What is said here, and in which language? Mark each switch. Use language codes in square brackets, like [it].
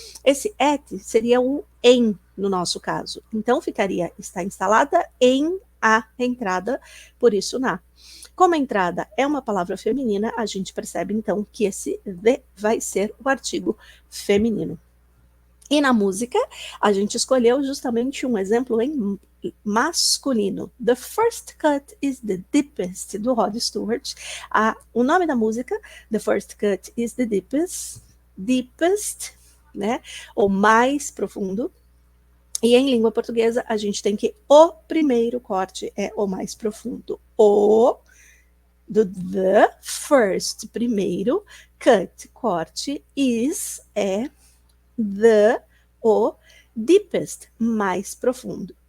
[pt] Esse at seria o em, no nosso caso. Então ficaria está instalada em a entrada, por isso na. Como a entrada é uma palavra feminina, a gente percebe então que esse the vai ser o artigo feminino. E na música, a gente escolheu justamente um exemplo em masculino. [en] The first cut is the deepest, do Rod Stewart. [pt] O nome da música, [en] The first cut is the deepest, [pt] né? Ou mais profundo. E em língua portuguesa, a gente tem que o primeiro corte é o mais profundo. O do the first, primeiro, cut, corte, is, é, o deepest, mais profundo.